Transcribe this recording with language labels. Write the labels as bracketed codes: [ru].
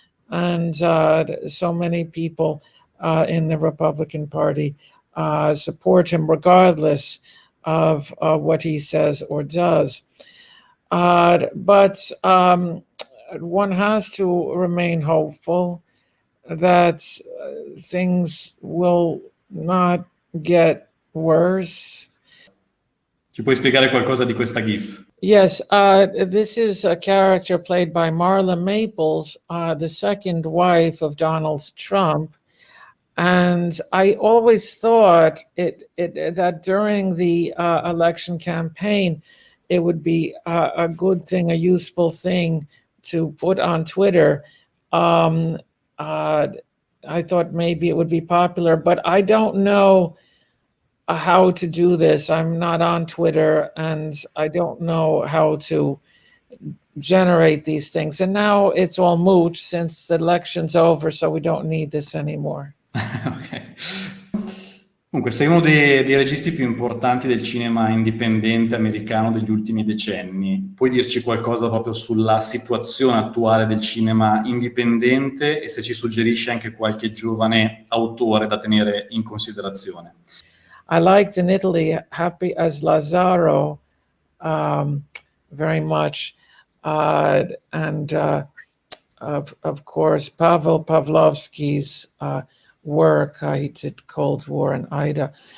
[en] And so many people in the Republican Party support him regardless of what he says or does. But one has to remain hopeful that things will not get worse. [it] Ci puoi spiegare qualcosa di questa GIF? [en] Yes, this is a character played by Marla Maples, the second wife of Donald Trump. And I always thought that during the election campaign, it would be a good thing, a useful thing to put on Twitter. I thought maybe it would be popular, but I don't know how to do this. I'm not on Twitter and I don't know how to generate these things. And now it's all moot since the election's over, so we don't need this anymore. Ok. [it] Comunque, sei uno dei registi più importanti del cinema indipendente americano degli ultimi decenni. Puoi dirci qualcosa proprio sulla situazione attuale del cinema indipendente e se ci suggerisci anche qualche giovane autore da tenere in considerazione? [en] I liked in Italy Happy as Lazzaro very much. And of course, Pavel Pavlovsky's work. He did Cold War and Ida.